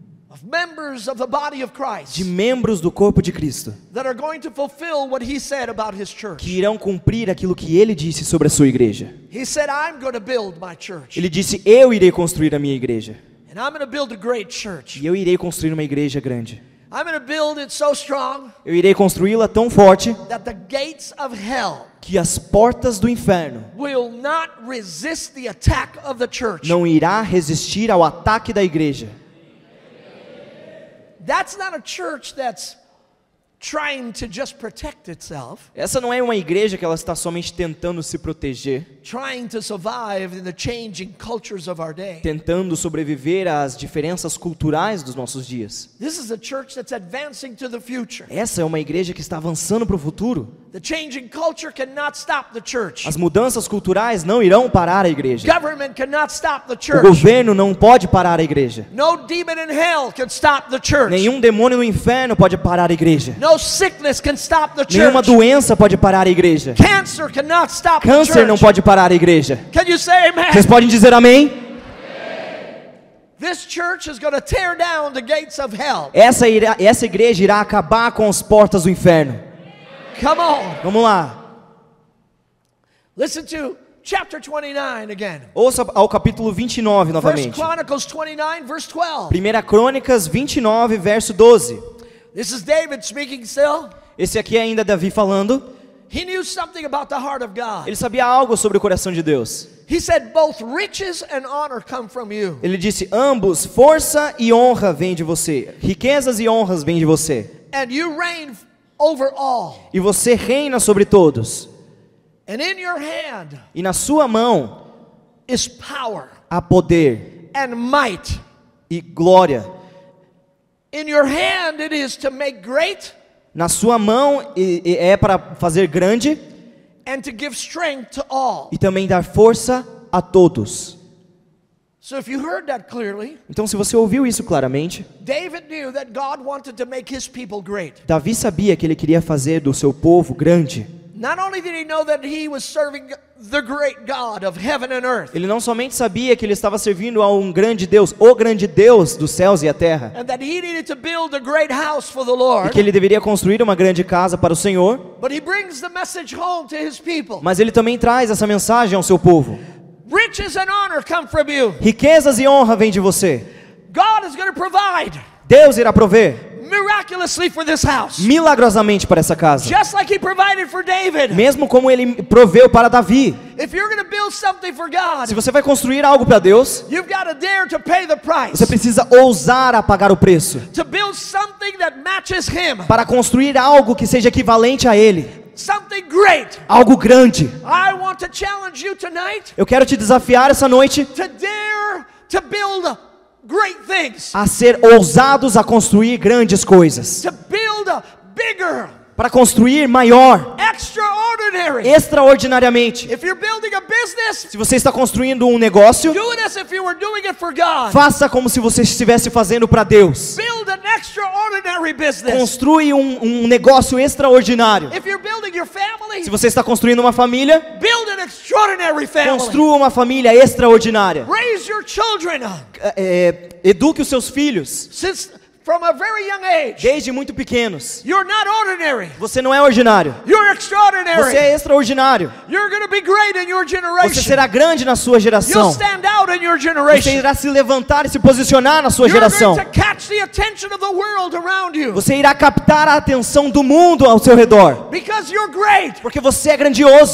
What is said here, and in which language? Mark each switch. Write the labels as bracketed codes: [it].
[en] of members of the body of Christ [pt] de membros do corpo de Cristo [en] that are going to fulfill what he said about his church. [pt] que irão cumprir aquilo que ele disse sobre a sua igreja. [en] He said, I'm going to build my church. [pt] Ele disse, eu irei construir a minha igreja. [en] And I'm going to build a great church. [pt] E eu irei construir uma igreja grande. [en] I'm going to build it so strong [pt] Eu irei construí-la tão forte [en] that the gates of hell [pt] que as portas do inferno [en] will not resist the attack of the church. [pt] não irá resistir ao ataque da igreja. [en] That's not a church that's trying to just protect itself, [pt] Essa não é uma igreja que ela está somente tentando se proteger, [en] trying to survive in the changing cultures of our day. [pt] tentando sobreviver às diferenças culturais dos nossos dias. [en] This is a church that's advancing to the future. [pt] Essa é uma igreja que está avançando para o futuro. [en] The changing culture cannot stop the church. [pt] As mudanças culturais não irão parar a igreja. [en] Government cannot stop the [pt] O [en] church. [pt] governo não pode parar a igreja. [en] No demon in hell can stop the church. [pt] Nenhum demônio no inferno pode parar a igreja. [en] No sickness can stop the [pt] Nenhuma [en] church. [pt] doença pode parar a igreja. [en] Cancer cannot stop the [pt] Câncer não [en] church. [pt] pode parar a igreja. [en] Can you say amen? [pt] Vocês podem dizer amém? [en] This church is going to tear down the gates of hell. [pt] Essa igreja irá acabar com as portas do inferno. [en] Come on. [pt] Vamos lá. [en] Listen to chapter 29 again. [pt] Ouça ao capítulo 29 [en] First [pt] novamente. [en] Chronicles 29 verse 12. [pt] 1 Crônicas 29, verso 12. [en] This is David speaking still. [pt] Esse aqui é ainda Davi falando. [en] He knew something about the heart of God. [pt] Ele sabia algo sobre o coração de Deus. [en] He said both riches and honor come from you. [pt] Ele disse, ambos, força e honra vêm de você. Riquezas e honras vêm de você. [en] And you reign over all. [pt] E você reina sobre todos. [en] And in your hand [pt] E na sua mão [en] is power [pt] há poder [en] and might. [pt] e glória. [en] In your hand it is to make great [pt] Na sua mão é para fazer grande [en] and to give strength to all. [pt] e também dar força a todos. [en] So if you heard that clearly, [pt] Então, se você ouviu isso claramente, [en] David knew that God wanted to make his people great. [pt] Davi sabia que ele queria fazer do seu povo grande. [en] Not only did he know that he was serving the great God of heaven and earth, [pt] Ele não somente sabia que ele estava servindo a um grande Deus, o grande Deus dos céus e a terra, [en] and that he needed to build a great house for the [pt] e [en] Lord, [pt] que ele deveria construir uma grande casa para o Senhor, [en] but he brings the message home to his people. [pt] mas ele também traz essa mensagem ao seu povo. [en] Riches and honor come from you. [pt] Riquezas e honra vêm de você. [en] God is going to provide [pt] Deus irá prover [en] miraculously for this house. [pt] milagrosamente para essa casa, [en] Just like he provided for David. [pt] mesmo como ele proveu para Davi. [en] If you're going to build something for God, [pt] Se você vai construir algo para Deus, [en] you've got to dare to pay the price. [pt] você precisa ousar a pagar o preço [en] To build something that matches him. [pt] para construir algo que seja equivalente a ele, [en] Something great. [pt] algo grande. [en] I want to challenge you tonight [pt] Eu quero te desafiar essa noite [en] to dare to build great things. [pt] a ser ousados a construir grandes coisas, [en] To build bigger, [pt] para construir maior, [en] extraordinary. [pt] extraordinariamente. [en] If you're building a business, [pt] Se você está construindo um negócio, [en] do it as if you were doing it for God. [pt] faça como se você estivesse fazendo para Deus. [en] Build an extraordinary business. [pt] Construi um negócio extraordinário. [en] If you're building your family, [pt] Se você está construindo uma família, [en] build an extraordinary family. [pt] construa uma família extraordinária. [en] Raise your children [pt] Eduque os seus filhos [en] since from a very young age. [pt] desde muito pequenos. [en] You're not ordinary. [pt] Você não é ordinário. [en] You're extraordinary. [pt] Você é extraordinário. [en] You're going to be great in your [pt] Você [en] generation. [pt] será grande na sua [en] You'll [pt] geração. [en] stand out in your [pt] Você [en] generation. [pt] irá se levantar e se posicionar na sua [en] You're [pt] geração. [en] going to catch the attention of the world around you. [pt] Você irá captar a atenção do mundo ao seu redor. [en] Because you're great. [pt] Porque você é grandioso.